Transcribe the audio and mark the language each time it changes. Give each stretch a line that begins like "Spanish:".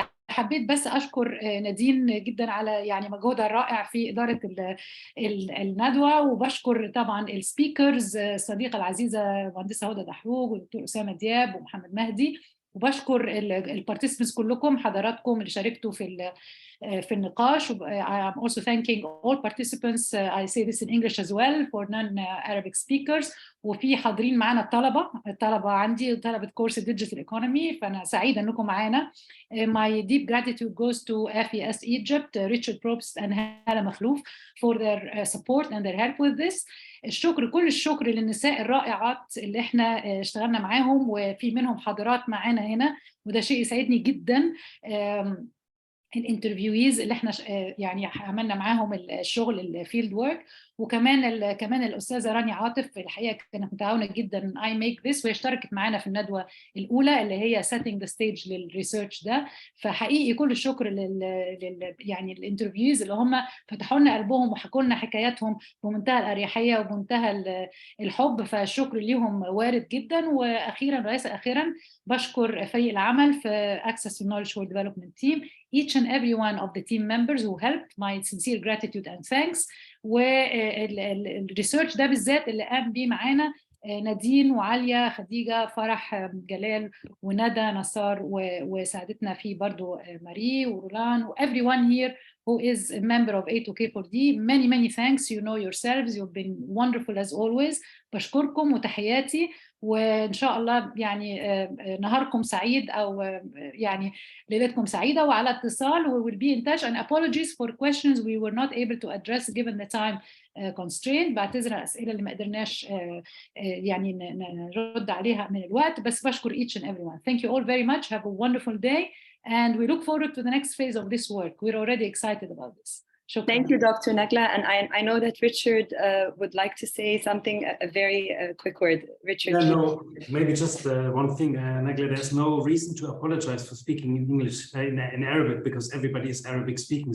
Arabic: حبيت بس أشكر نادين جدا على يعني مجهودها الرائع في إدارة الندوة، وبشكر طبعا السبيكرز الصديقة العزيزة المهندسة هدى دحروج والدكتور أسامة دياب ومحمد مهدي، وبشكر البارتيسيبنتس كلكم حضراتكم اللي شاركتوا في النقاش.
English: I am also thanking all participants. I say this in English as well for non-Arabic speakers.
Arabic: وفي حاضرين معنا الطلبة عندي طلبة كورس Digital Economy، فأنا سعيدة أنكم معنا.
English: My deep gratitude goes to FES Egypt, Richard Probst and Hala Makhlouf for their support and their help with this.
Arabic: كل الشكر للنساء الرائعات اللي احنا اشتغلنا معاهم، وفي منهم حاضرات معانا هنا، وده شيء يسعدني جدا. الانترفيويز اللي احنا يعني عملنا معاهم الشغل الفيلد ورك، وكمان كمان الاستاذه رانيا عاطف الحقيقه كانت متعاونه جدا
English: I make this،
Arabic: وهي اشتركت معانا في الندوه الاولى اللي هي
English: setting the stage
Arabic: للريسيرش ده. فحقيقي كل الشكر يعني الانترفيوز اللي هم فتحوا لنا قلبهم وحكوا لنا حكاياتهم بمنتهى الاريحيه وبمنتهى الحب، فالشكر ليهم وارد جدا. واخيرا وليس اخيرا بشكر فريق العمل في
English: Access to Knowledge for Development Team, each and every one of the team members who helped. My sincere gratitude and thanks.
Arabic: والريسيرش ده بالذات اللي قام بيه معانا نادين وعالية خديجة فرح جلال وندى نصار، وساعدتنا فيه برضو ماري ورولان و
English: everyone here who is a member of A2K4D. many thanks. You know yourselves, you've been wonderful as always.
Arabic: بشكركم وتحياتي، وإن شاء الله يعني نهاركم سعيد أو يعني ليلتكم سعيدة وعلى اتصال.
English: We will be in touch, and apologies for questions we were not able to address given the time constraint.
Arabic: بعتذر عن الأسئلة اللي ما قدرناش يعني نرد عليها من الوقت، بس بشكر
English: each and everyone. Thank you all very much. Have a wonderful day, and we look forward to the next phase of this work. We're already excited about this. Thank you, Dr. Nagla. And I know that Richard would like to say something, a very quick word. Richard. Yeah, no, maybe just one thing, Nagla, there's no reason to apologize for speaking in English, in Arabic, because everybody is Arabic speaking.